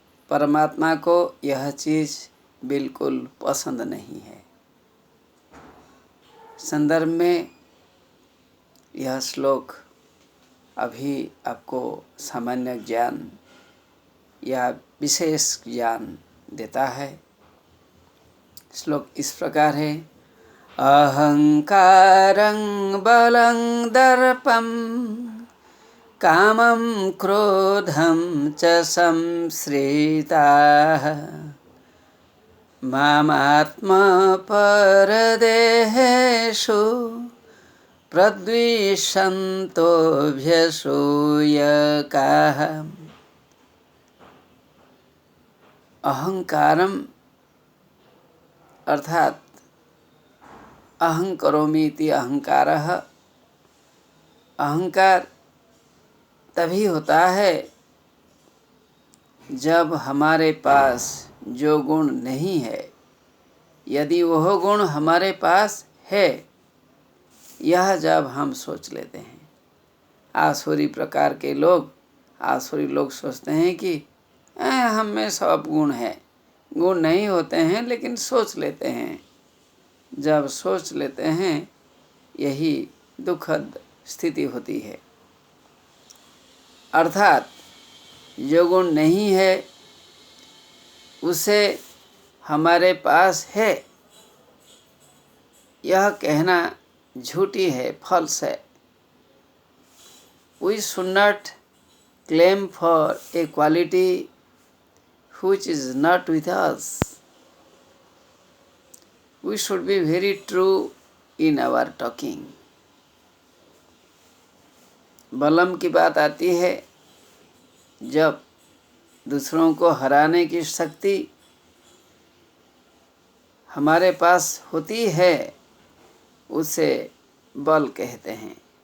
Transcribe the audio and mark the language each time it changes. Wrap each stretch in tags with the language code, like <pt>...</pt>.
<hi>परमात्मा को यह चीज़ बिल्कुल पसंद नहीं है। संदर्भ में यह श्लोक अभी आपको सामान्य ज्ञान या विशेष ज्ञान देता है। श्लोक इस प्रकार है।</hi> <sa>अहंकारं बलं दर्पं कामं क्रोधं च संश्रिताः मामात्मपरदेहेषु प्रद्विषन्तोऽभ्यसूयकाः। अहंकारम अर्थात अहं करोमि इति अहंकारः।</sa> <hi>अहंकार तभी होता है जब हमारे पास जो गुण नहीं है, यदि वह गुण हमारे पास है, यह जब हम सोच लेते हैं। आसुरी प्रकार के लोग, आसुरी लोग सोचते हैं कि हम में सब गुण है। गुण नहीं होते हैं लेकिन सोच लेते हैं। जब सोच लेते हैं यही दुखद स्थिति होती है। अर्थात जो गुण नहीं है उसे हमारे पास है, यह कहना झूठी है, फॉल्स है।</hi> <en>We should not claim for a quality which is not with us. We should be very true in our talking.</en> <hi>बलम की बात आती है जब दूसरों को हराने की शक्ति हमारे पास होती है, उसे बल कहते हैं।</hi>